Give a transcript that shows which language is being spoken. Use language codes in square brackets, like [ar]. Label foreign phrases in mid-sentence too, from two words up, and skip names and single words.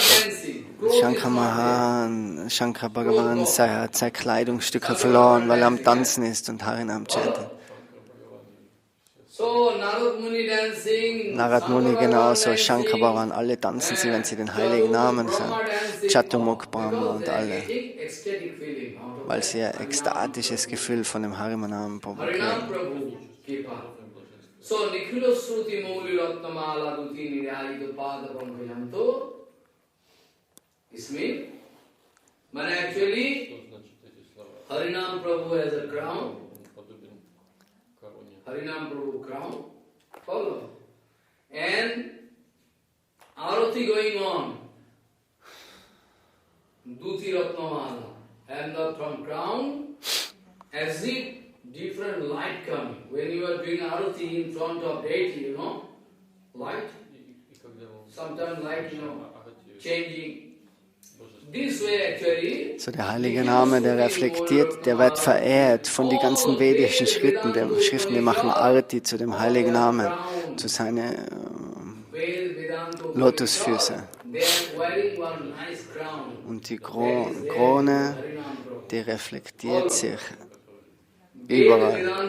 [de] Shankar Bhagavan hat seine Kleidungsstücke verloren, weil er am Tanzen ist und Harinam chantet. Narad Muni genauso, Shankar Bhagavan, alle tanzen sie, wenn sie den heiligen Namen sagen. Chatumukh Brahma und alle. Weil sie ein ekstatisches Gefühl von dem Harinam Prabhu kriegen. [sa] So, Nikhilo Shruti Mauli Ratnamala Duti Nirayito Pada Pankhayanto [en] is mean. But actually, Harinam Prabhu has a crown. Harinam Prabhu crown. Follow. And Arati going on. [sa] Duti Ratnamala. [en] And the from crown, as if different light coming. When you are doing arati in front of deity, light. Sometimes light, changing. This way actually. [de] So der heilige Name, der reflektiert, der wird verehrt von den ganzen vedischen Schriften, die machen Arati zu dem heiligen Namen, zu seinen Lotusfüßen. Und die Krone, die reflektiert sich überall.